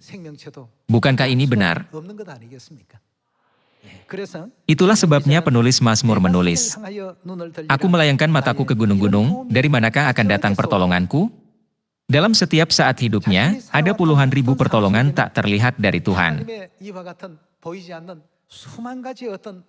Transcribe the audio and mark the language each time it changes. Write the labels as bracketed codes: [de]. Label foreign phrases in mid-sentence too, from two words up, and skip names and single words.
[id] Bukankah ini benar? Itulah sebabnya penulis Mazmur menulis, Aku melayangkan mataku ke gunung-gunung, dari manakah akan datang pertolonganku? Dalam setiap saat hidupnya, ada puluhan ribu pertolongan tak terlihat dari Tuhan. [ko] 수많은 가지 어떤 도움이 계셨습니다. [id] Itu bukanlah pencapaiannya sendiri.